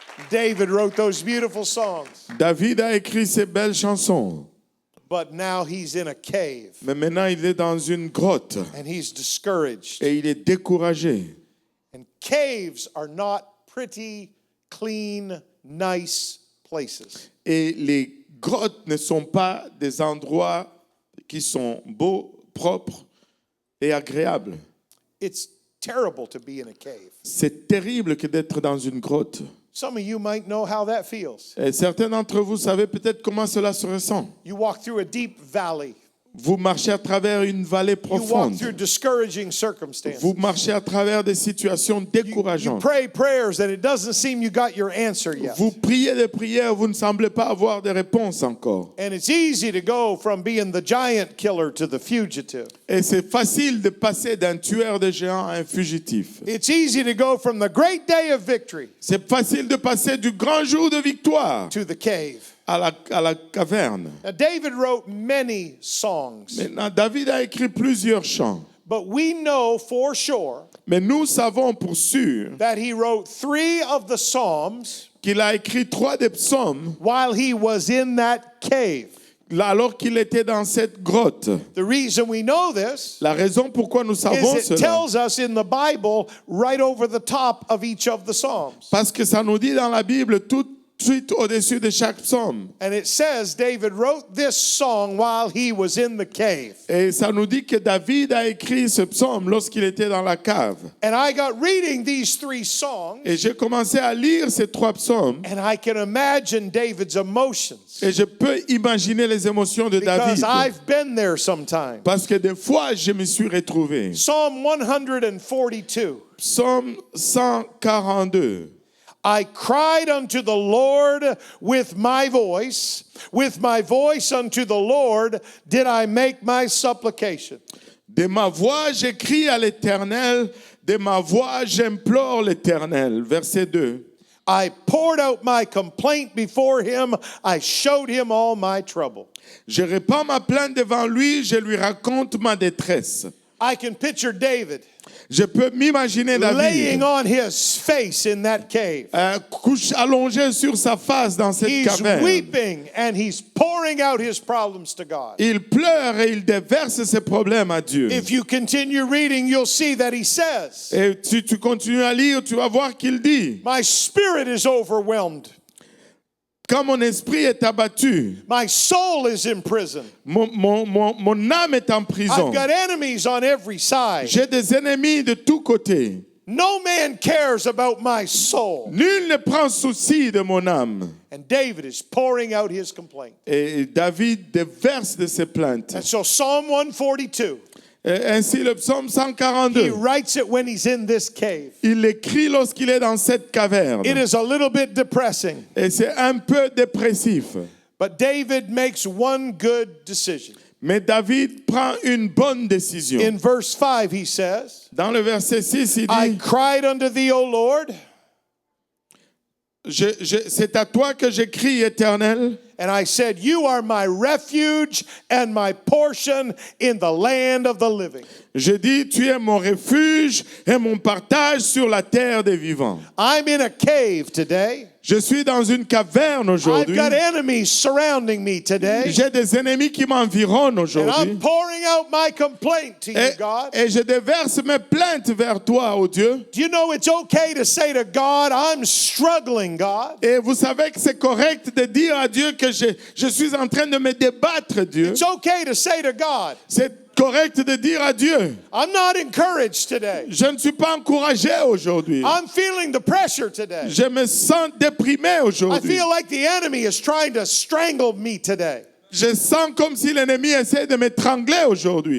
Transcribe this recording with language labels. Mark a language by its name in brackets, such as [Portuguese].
[English] David wrote those beautiful songs. [French] David a écrit ces belles chansons. [English] But now he's in a cave [French] Mais maintenant, il est dans une grotte [English] and he's discouraged. [French] et il est découragé. [English] And caves are not pretty, clean, nice places. [French] Et les grottes ne sont pas des endroits qui sont beaux, propres et agréables. [English] It's terrible to be in a cave. [French] C'est terrible que d'être dans une grotte. [English] Some of you might know how that feels. [French] Et certains d'entre vous savez peut-être comment cela se ressent. [English] You walk through a deep valley. [French] Vous marchez à travers une vallée [English] You walk [French] profonde. [English] through discouraging circumstances. [French] Vous marchez à travers des situations [English] You [French] décourageantes. [English] pray prayers and it doesn't seem you got your answer yet. [French] Vous priez des prières, vous ne semblez pas avoir de réponse encore. [English] And it's easy to go from being the giant killer to the fugitive. [French] Et c'est facile de passer d'un tueur de géants à un fugitif. [English] It's easy to go from the great day of victory [French] C'est facile de passer du grand jour de victoire [English] to the cave. [French] à la caverne. [English] Now, David wrote many songs, [French] Maintenant, David a écrit plusieurs chants. [English] but we know for sure [French] Mais nous savons pour sûr [English] that he wrote 3 of the Psalms [French] qu'il a écrit 3 des psaumes [English] while he was in that cave. [French] là, alors qu'il était dans cette grotte. [English] The reason we know this [French] La raison pourquoi nous savons [English] is it [French] cela, [English] tells us in the Bible right over the top of each of the Psalms. [French] parce que ça nous dit dans la Bible tout de suite au-dessus de chaque psaume. [English] And it says David wrote this song while he was in the cave. [French] Et ça nous dit que David a écrit ce psaume lorsqu'il était dans la cave. [English] And I got reading these 3 songs, [French] Et j'ai commencé à lire ces 3 psaumes. [English] and I can imagine David's emotions [French] Et je peux imaginer les émotions de [English] because [French] David. [English] I've been there sometimes. [French] Parce que des fois, je me suis retrouvé. [English] Psalm 142. [French] Psaume 142. [English] I cried unto the Lord with my voice unto the Lord did I make my supplication. [French] De ma voix, j'écris à l'Éternel. De ma voix, j'implore l'Éternel. Verset 2. [English] I poured out my complaint before him. I showed him all my trouble. [French] Je répands ma plainte devant lui. Je lui raconte ma détresse. [English] I can picture David [French] Je peux m'imaginer [English] laying [French] David [English] on his face in that cave. [French] allongé sur sa face dans cette [English] He's [French] caverne. [English] weeping and he's pouring out his problems to God. [French] Il pleure et il déverse ses problèmes à Dieu. [English] If you continue reading, you'll see that he says, [French] Et si tu continues à lire, tu vas voir qu'il dit, [English] my spirit is overwhelmed. [French] quand mon esprit est abattu, [English] My soul is in prison. [French] mon âme est en prison. [English] I've got enemies on every side. [French] J'ai des ennemis de tous côtés. [English] No man cares about my soul. [French] Nul ne prend souci de mon âme. [English] And David is pouring out his complaint. [French] Et David déverse de ses plaintes. [English] And so Psalm 142, [French] Et ainsi le psaume [English] he [French] 142, [English] writes it when he's in this cave. [French] il l'écrit lorsqu'il est dans cette caverne. [English] It is a little bit depressing, [French] Et c'est un peu dépressif. [English] but David makes one good decision. [French] Mais David prend une bonne décision. [English] In verse 5, he says, [French] Dans le verset 6, il [English] I [French] dit, [English] cried unto thee, O Lord, [French] c'est à toi que j'écris, Éternel. [English] and I said, you are my refuge and my portion in the land of the living. [French] Je dis, tu es mon refuge et mon partage sur la terre des vivants. [English] I'm in a cave today. [French] Je suis dans une caverne [English] I've [French] aujourd'hui. [English] got enemies surrounding me today. [French] J'ai des ennemis qui m'environnent [English] And [French] aujourd'hui. [English] I'm pouring out my complaint to you, God. [French] Et je déverse mes plaintes vers toi, oh Dieu. [English] Do you know it's okay to say to God, I'm struggling, God? [French] Et vous savez que c'est correct de dire à Dieu que que je suis en train de me débattre, Dieu. [English] It's okay to say to God, [French] C'est correct de dire à Dieu, [English] I'm not encouraged today. [French] je ne suis pas encouragé aujourd'hui. [English] I'm feeling the pressure today. [French] Je me sens déprimé [English] I [French] aujourd'hui. [English] feel like the enemy is trying to strangle me today. [French] Je sens comme si l'ennemi essaie de m'étrangler aujourd'hui.